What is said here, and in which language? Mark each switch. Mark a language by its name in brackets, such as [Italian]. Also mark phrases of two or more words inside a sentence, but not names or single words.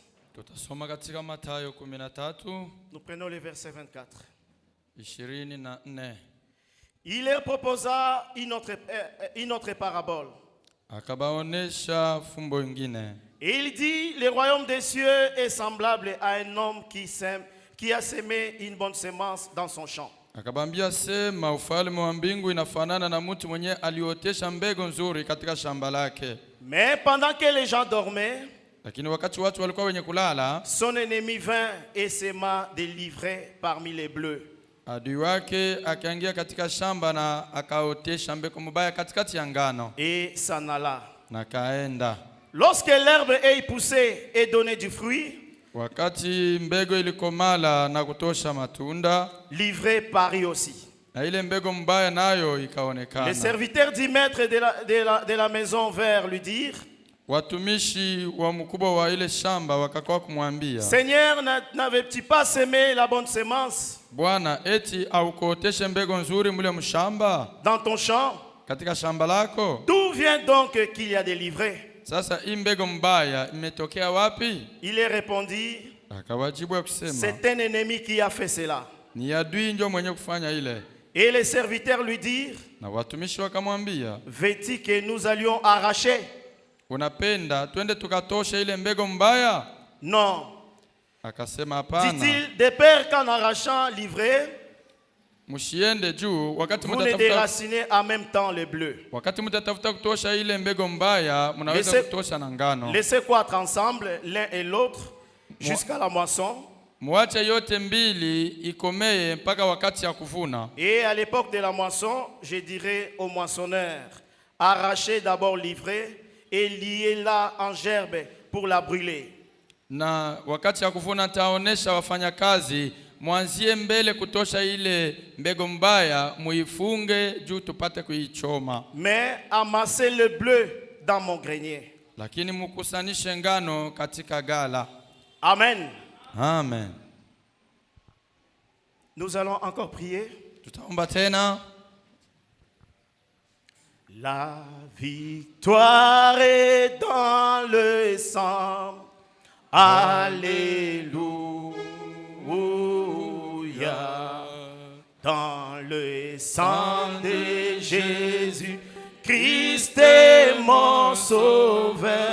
[Swahili] Tutasoma katika Mathayo 13, [French] nous prenons le verset 24. 24. Il leur proposa une autre parabole. [Swahili] Akabaonesha fumbo ingine. [French] Et il dit, le royaume des cieux est semblable à un homme qui a semé une bonne semence dans son champ. [Swahili] Akabambia sema ufalme wa mbingu inafanana na mtu mwenye aliotesha mbegu nzuri katika shamba lake. [French] Mais pendant que les gens dormaient, [Swahili] Lakini wakati watu walikuwa wenye kulala, [French] son ennemi vint et sema des livrets parmi les bleus. [Swahili] adui wake akaingia katika shamba na akaotesha mbegu mbaya katikati ya ngano [French] Et s'en alla. [Swahili] na kaenda. [French] Lorsque l'herbe ait poussé et donné du fruit, [Swahili] Wakati mbegu ilikomala na kutosha matunda, [French] l'ivraie parut aussi. [Swahili] na ile mbegu mbaya nayo [French] Les [Swahili] ikaonekana. [French] serviteurs du maître de la maison vinrent lui dire, [Swahili] Watumishi wa mkubwa wa ile shamba wakakuwa kumwambia, [French] Seigneur, n'avais-tu pas semé la bonne semence [Swahili] Bwana, eti aukuoteshe mbegu nzuri mule mshamba [French] dans ton champ? [Swahili] katika shamba lako? [French] D'où vient donc qu'il y a des livrets? [Swahili] Sasa hii mbegu mbaya imetokea wapi? [French] Il leur répondit, [Swahili] Akawajibu ya kusema, [French] c'est un ennemi qui a fait cela. [Swahili] ni adui ndio mwenye kufanya ile. [French] Et les serviteurs lui dirent, [Swahili] Na watumishi wakamwambia, [French] veux-tu que nous allions arracher? [Swahili] unapenda twende tukatoshe ile mbegu mbaya? [French] Non. [Swahili] Akasema hapana, [French] Dit-il, de peur qu'en arrachant l'ivraie, [Swahili] mshiende juu wakati [French] vous ne [Swahili] mtatafuta [French] déracinez en même temps les bleus. [Swahili] wakati mtatafuta kutosha ile mbegu mbaya, mnaweza kutosha na ngano. [French] Laissez croître ensemble l'un et l'autre jusqu'à la moisson. [Swahili] Muache yote mbili ikomee mpaka wakati ya kuvuna. [French] Et à l'époque de la moisson, je dirai aux moissonneurs, arrachez d'abord l'ivraie et liez-la en gerbe pour la brûler. [Swahili] Na wakati ya kuvuna taonesha wafanyakazi, mwanzie mbele kutosha ile mbegu mbaya, muifunge juu tupate kuichoma. [French] Mais amassez le bleu dans mon grenier. [Swahili] Lakini mukusanishe ngano katika gala. Amen. Amen. [French] Nous allons encore prier. [Swahili] Tutaomba tena. [French] La victoire est dans le sang. Alléluia. Dans le sang de Jésus, Christ est mon sauveur.